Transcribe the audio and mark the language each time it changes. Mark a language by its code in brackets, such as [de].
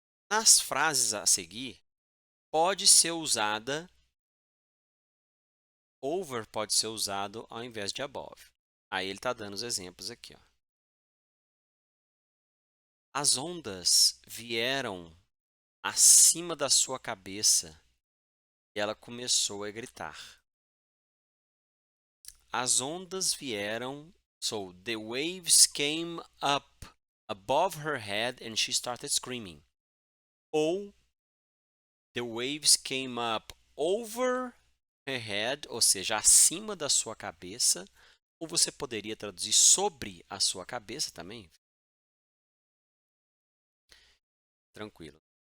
[pt] Nas frases a seguir, pode ser usada over pode ser usado ao invés de above. Aí ele está dando os exemplos aqui, ó. As ondas vieram acima da sua cabeça e ela começou a gritar. As ondas vieram, [en] so the waves came up above her head and she started screaming. [pt] Ou [en] the waves came up over her head, [pt] ou seja, acima da sua cabeça, ou você poderia traduzir sobre a sua cabeça também. Tranquilo.